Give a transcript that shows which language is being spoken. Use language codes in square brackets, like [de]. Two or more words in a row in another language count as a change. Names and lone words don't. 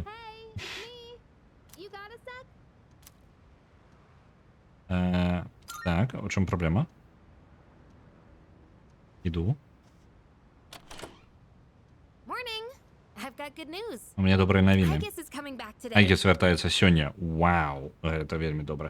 [en] You got a sec? [be] Так, у чым праблема? Іду. [en] Morning. I've got good news. [be] У мяне добрыя навіны. [en] Aegis is coming back today. [be] Айгіс вяртаецца сёння. Вау, гэта вельмі добра.